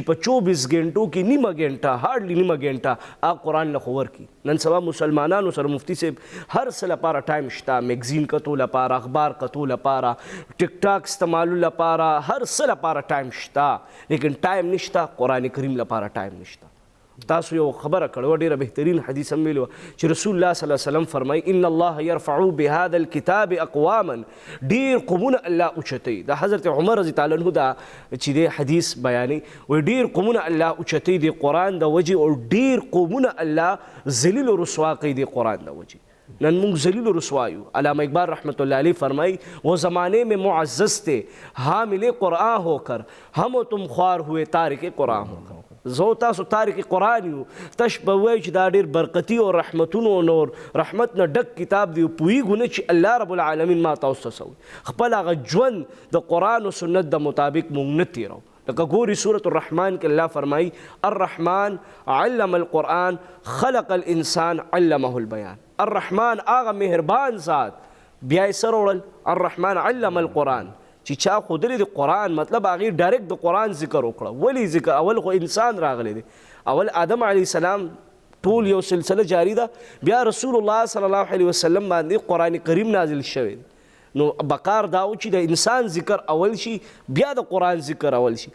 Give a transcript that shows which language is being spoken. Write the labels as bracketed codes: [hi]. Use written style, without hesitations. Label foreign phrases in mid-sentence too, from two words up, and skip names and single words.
[ps] په 24 غنټو کې نیمه غنټه هارډلی نیمه غنټه هغه قرآن له خو ورکړي نن سبا مسلمانانو سره مفتی صاحب هر څه لپاره ټایم شته میګزین کتو لپاره اخبار کتو لپاره ټیک ټاک استعمالو لپاره هر څه لپاره ټایم شته لیکن ټایم نشته قرآن کریم لپاره ټایم نشته تاسو یو خبره کړو ډیره بهترین حدیث هم ویلو چې رسول الله [ar] صلی الله علیه وسلم [ps] فرمایي [ar] ان الله يرفع بهذا الكتاب اقواما [ps] ډیر قومونه الله اوچتي دا حضرت عمر رضی الله عنه دا چې دی حدیث بیانې و ډیر قومونه الله اوچتي دی قرآن د وجه او ډیر قومونه الله ذلیل و رسوا کوي دی قرآن د وجه نن مونږ ذلیل و رسوایو علامہ اقبال [ar] رحمۃ اللہ علیہ [ps] فرمائی [ur] وہ زمانے میں معزز تھے حامل قرآن ہو کر ہم و تم خوار ہوئے تارک قرآن ہو کر [ps] زو تاسو تارک قرآن یو تش به وایو چې دا ډېر برکتي او رحمتونو نور رحمت نه ډک کتاب دی پوهېږو نه چې الله رب العالمین ما تاسو ته څه وایي خپل هغه ژوند د قرآن و سنت د مطابق مونږ نه تېرو لکه ګوري سورة الرحمن کې الله فرمایي [ar] الرحمن علم القرآن خلق الانسان علمه البیان [ps] الرحمن هغه مهربان ذات بیا یې سره وړل [ar] الرحمن علم القرآن [ps] چې چا ښودلی د قرآن مطلب هغې ډایرکټ د قرآن ذکر وکړه ولې ذکر اول خو انسان راغلی دی اول آدم [ar] علیه السلام [ps] ټول یو سلسله جاری ده بیا رسول الله [ar] صلی الله علیه وسلم [ps] باندې قرآن کریم نازل شوی دی نو بقار دا و چې د انسان ذکر اول شي بیا د قرآن ذکر اول شي